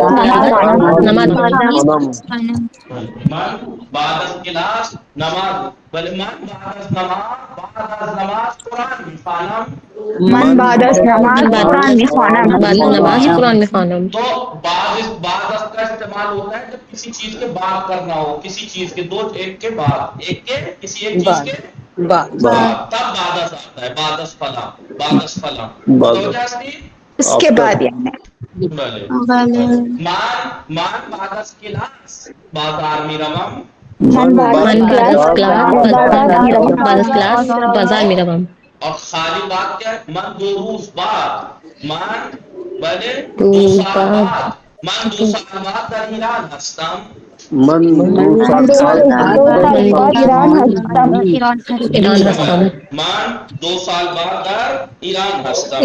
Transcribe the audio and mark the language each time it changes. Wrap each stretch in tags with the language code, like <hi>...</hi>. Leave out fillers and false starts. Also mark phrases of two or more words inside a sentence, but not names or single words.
<fa>نماز من بعد از کلاس نماز. بله. من بعد از نماز قرآن میخوانم. من بعد از نماز قرآن میخوانم. بعد نماز قرآن میں خوانم.</fa> <ur>تو</ur> <fa>بعد از</fa> <ur>کا استعمال ہوتا ہے جب کسی چیز کے بعد کرنا ہو، کسی چیز کے دو، ایک کے بعد، ایک کے کسی ایک چیز کے بعد، تب</ur> <fa>بعد از</fa> <ur>آتا ہے.</ur> <fa>بعد از فلاں، بعد از فلاں. متوجہ ہستی؟</fa> <ur>اس کے بعد یعنی</ur> <fa>بله. بله. من بعد از کلاس بازار میروم. من بعد من بعد از کلاس کلاس بازار میروم.</fa> <ur>اور خالی بات کیا ہے؟</ur> <fa>من دو روز بعد. من بله دو دو روز سال بعد. بعد. من 2 سال بعد در ایران هستم. من 2 سال بعد ایران هستم. ایران هستم. من 2 سال بعد در ایران هستم.</fa>